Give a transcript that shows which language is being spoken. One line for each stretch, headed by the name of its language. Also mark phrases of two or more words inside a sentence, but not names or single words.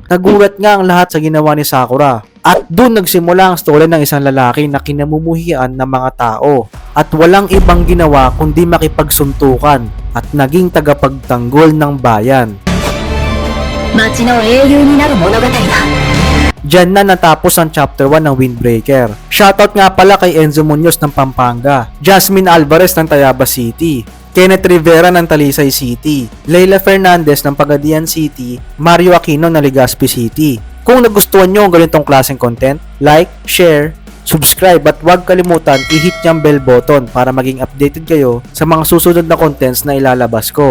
Filipino: Nagulat nga ang lahat sa ginawa ni Sakura. At doon nagsimula ang story ng isang lalaki na kinamumuhian ng mga tao. At walang ibang ginawa kundi makipagsuntukan at naging tagapagtanggol ng bayan.
Japanese: 町の英雄になる物語だ
Filipino: Diyan na natapos ang chapter 1 ng Windbreaker. Shoutout nga pala kay Enzo Munoz ng Pampanga, Jasmine Alvarez ng Tayabas City, Kenneth Rivera ng Talisay City, Leila Fernandez ng Pagadian City, Mario Aquino ng Legazpi City. Kung nagustuhan nyo ang ganitong klaseng content,
English: like, share, subscribe
Filipino: at huwag kalimutan i-hit yung
English: bell button
Filipino: para maging updated kayo sa mga susunod na contents na ilalabas ko.